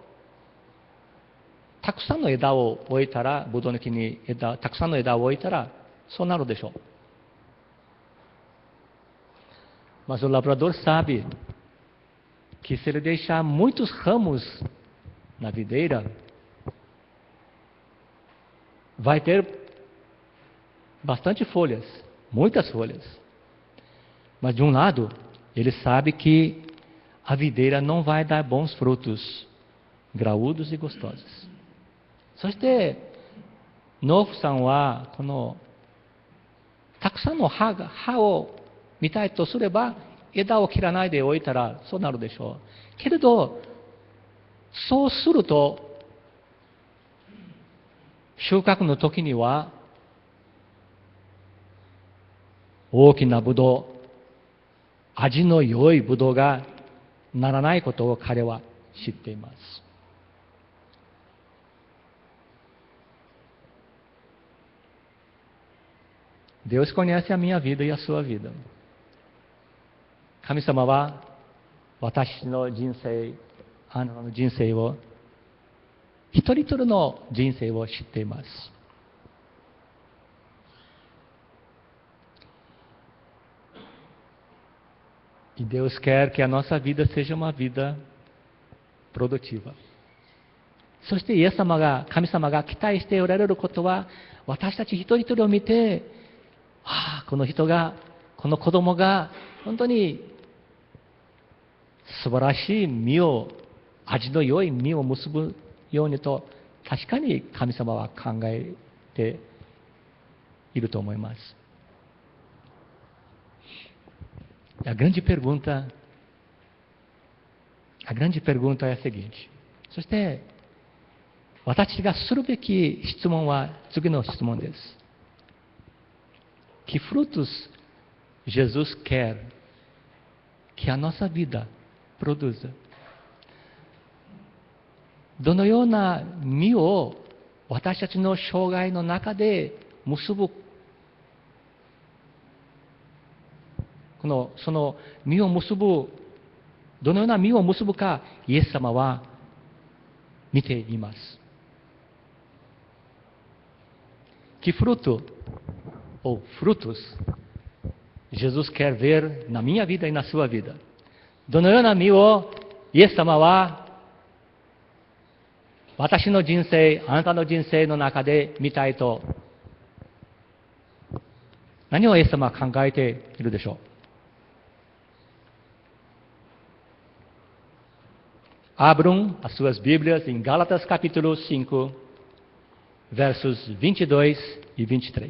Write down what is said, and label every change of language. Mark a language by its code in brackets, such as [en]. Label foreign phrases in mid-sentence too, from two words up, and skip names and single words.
[ja] たくさんの枝を置いたら、ブドウの木にたくさんの枝を置いたらそうなるでしょう。 [pt] Mas o lavrador sabe que se ele deixar muitos ramos na videira, vai ter bastante folhas, muitas folhas. Mas de um lado, ele sabe que a videira não vai dar bons frutos, graúdos e gostosos. [ja] そして農夫さんはこのたくさんの葉を見たいとすれば枝を切らないでおいたらそうなるでしょう。けれどそうすると収穫の時には大きなブドウ、味の良いブドウがならないことを彼は知っています。 [pt] Deus conhece a minha vida e a sua vida. [ja] 神様は私の人生、あなたの人生を、一人一人の人生を知っています。 [pt] E Deus quer que a nossa vida seja uma vida produtiva. [ja] そしてイエス様が、神様が期待しておられることは、私たち一人一人を見て、この人が、この子供が本当に素晴らしい実を、味の良い実を結ぶようにと、確かに神様は考えていると思います。 [pt] A grande pergunta A grande pergunta é a seguinte. [ja] そして、私がするべき質問は次の質問です。 [pt] Que frutos Jesus quer que a nossa vida produza? [ja] どのような実を私たちの生涯の中で結ぶ、その実を結ぶ、どのような実を結ぶか、イエス様は見ています。 [pt] Que fruto ou frutos Jesus quer ver na minha vida e na sua vida? [ja] どのような実をイエス様は私の人生、あなたの人生の中で見たいと、何をイエス様は考えているでしょう。 [pt] Abram as suas Bíblias em Gálatas capítulo 5, versos 22 e 23.